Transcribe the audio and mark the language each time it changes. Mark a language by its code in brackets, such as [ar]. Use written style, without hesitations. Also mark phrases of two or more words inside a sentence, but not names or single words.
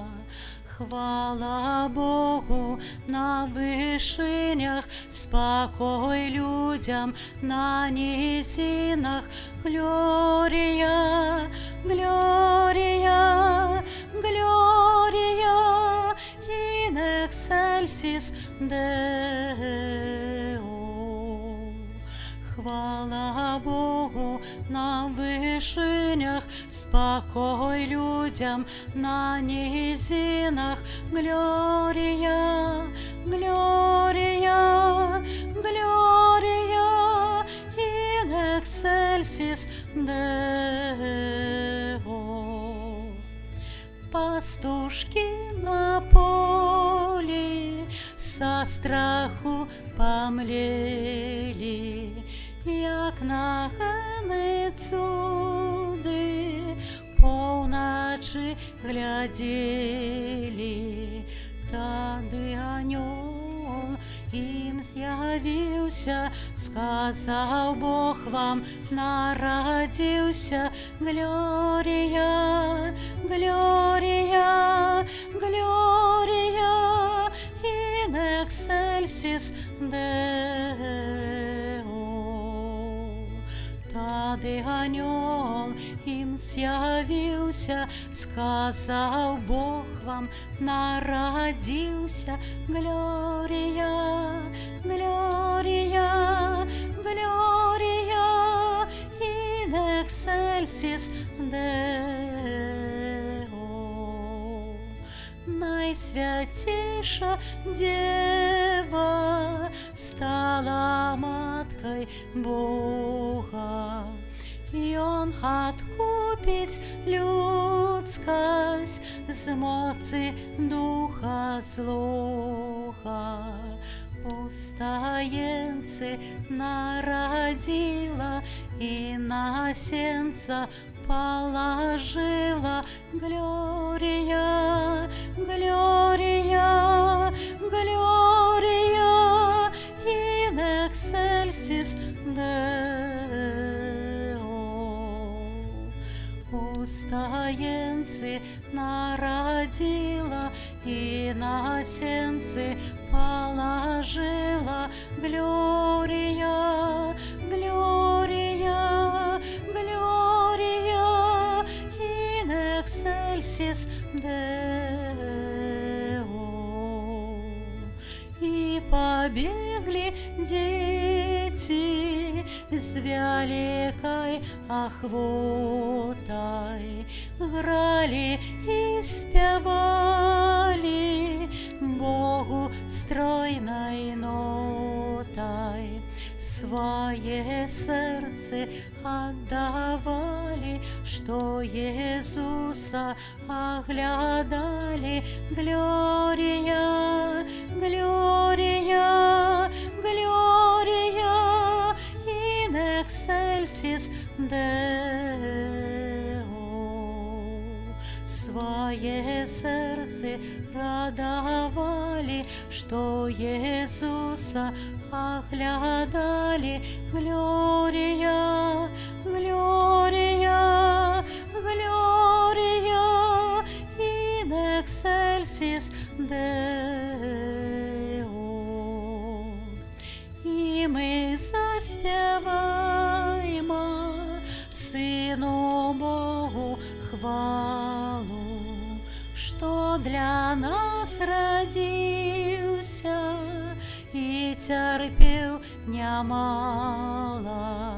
[rue] Хвала Богу на вышинях, спокой людям на низинах. [la] Gloria, Gloria, Gloria, in excelsis Deo. [rue] Хвала Богу на вышинях, спокой людям на низинах. [la] Глория, Gloria, Gloria in excelsis Deo. [rue] Пастушки на поле со страху помлели, як на гени цуди полночи глядели. Тады анёл им з'явився, сказав Бог вам народився. [la] Gloria, Gloria, Gloria in excelsis Deo. [rue] Тады анёл им з'явився, сказав Бог вам народився. [la] Gloria, Gloria, Gloria in excelsis Deo. [rue] Найсвятейша Дева стала маткой Бога, и Он откупить людскость з моці духа злого. Устаєнці народила и на сенца положила. [la] Gloria, Gloria, Gloria in excelsis Deo. [rue] Устаєнці народила и на сенцы положила. [la] Gloria, Gloria, Gloria in excelsis Deo. [rue] И побегли дети с великой охвотой, грали и спевали Богу стройной нотой. Свое сердце отдавали, что Иисуса оглядали. [la] Gloria, Gloria, Gloria in excelsis Deo. [rue] Свое сердце радовали, что Иисуса оглядали. [la] Gloria, Gloria, Gloria in excelsis Deo. [rue] И мы заспеваємо Сыну Богу хвалу, что для нас родился и терпел немало.